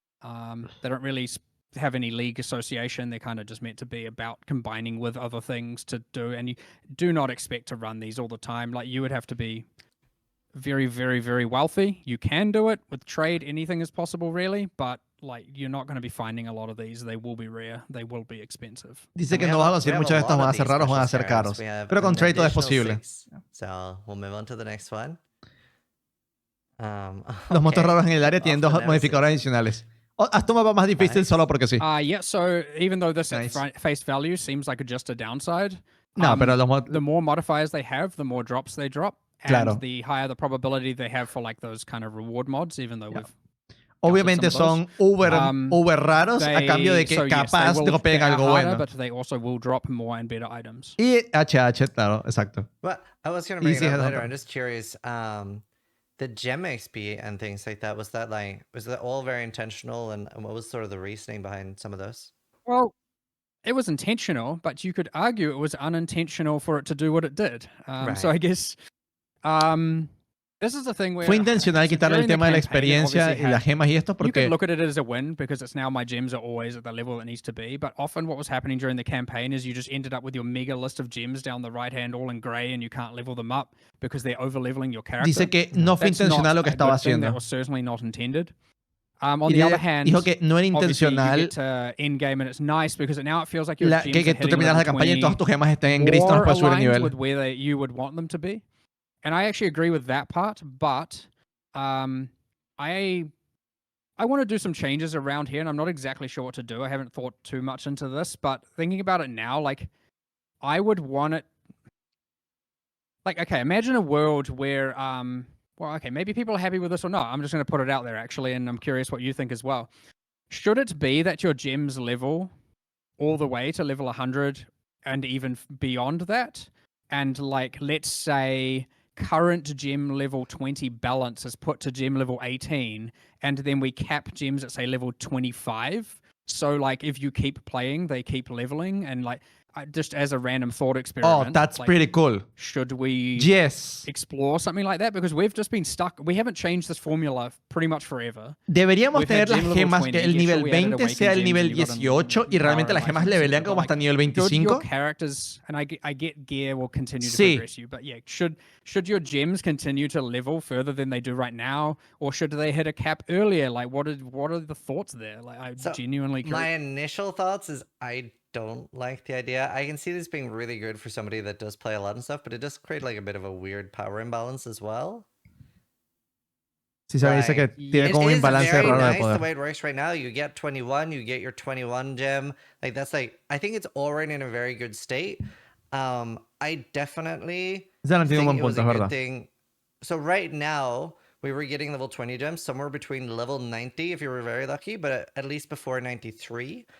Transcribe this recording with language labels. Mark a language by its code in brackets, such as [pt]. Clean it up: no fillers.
[en] They don't really have any league association. They're kind of just meant to be about combining with other things to do. And you do not expect to run these all the time. Like you would have to be very, very, very wealthy. You can do it with trade. Anything is possible, really, but like you're not going to be finding a lot of these. They will be rare. They will be expensive. [es] Dice que no vas a conseguir muchos de estos, van a ser raros, van a ser caros. Pero con trade todo es posible. [en] So we'll move on to the next one. [es] Los monstruos raros en el área tienen 2 modificadores adicionales. Haz tu mapa más difícil solo porque sí. [en] Yeah, so even though this at face value seems like just a downside, [es] no, pero [en] the more modifiers they have, the more drops they drop. And the higher the probability they have for like those kind of reward mods, even though we've [es] obviamente son uber raros a cambio de que capaz dropeen algo bueno. [en] But they also will drop more and better items. [es] Y HH, claro, exacto. [en] Well, I was going to bring it up later. I'm just curious. The gem XP and things like that, was that all very intentional, and what was sort of the reasoning behind some of those? Well, it was intentional, but you could argue it was unintentional for it to do what it did. So I guess this is the thing where [es] fue intencional quitar el tema de la experiencia y las gemas y esto porque [en] you can look at it as a win because it's now my gems are always at the level it needs to be, but often what was happening during the campaign is you just ended up with your mega list of gems down the right hand all in gray and you can't level them up because they're over leveling your character. [es] Dice que no fue intencional lo que estaba haciendo. [en] That was certainly not intended. On the other hand, [es] dijo que no era intencional [en] you get to end game and it's nice because now it feels like your gems [es] que tú terminas la campaña y todas tus gemas estén en gris, no puedes subir el nivel. [en] With where you would want them to be. And I actually agree with that part, but I want to do some changes around here, and I'm not exactly sure what to do. I haven't thought too much into this, but thinking about it now, like, I would want it... Like, okay, imagine a world where... well, okay, maybe people are happy with this or not. I'm just going to put it out there, actually, and I'm curious what you think as well. Should it be that your gems level all the way to level 100 and even beyond that? And, like, let's say... current gem level 20 balance is put to gem level 18, and then we cap gems at say level 25. So like if you keep playing, they keep leveling, and like just as a random thought experiment. Oh, that's like, pretty cool. Should we explore something like that? Because we've just been stuck. We haven't changed this formula pretty much forever. [es] Deberíamos tener las gemas 20, que el nivel 20 sea el nivel 18 y realmente las gemas levelean como hasta nivel 25. [en] Your characters, and I get gear will continue to progress you, but yeah, should your gems continue to level further than they do right now, or should they hit a cap earlier? Like, what are the thoughts there? Like, I genuinely. My initial thoughts is I don't like the idea. I can see this being really good for somebody that does play a lot and stuff, but it does create like a bit of a weird power imbalance as well. [es] Sí, se dice que tiene como un imbalance raro de poder. [en] The way it works right now, you get 21, you get your 21 gem. Like that's like, I think it's already in a very good state. I definitely think it was a good thing. So right now, we were getting level 20 gems somewhere between level 90 if you were very lucky, but at least before 93.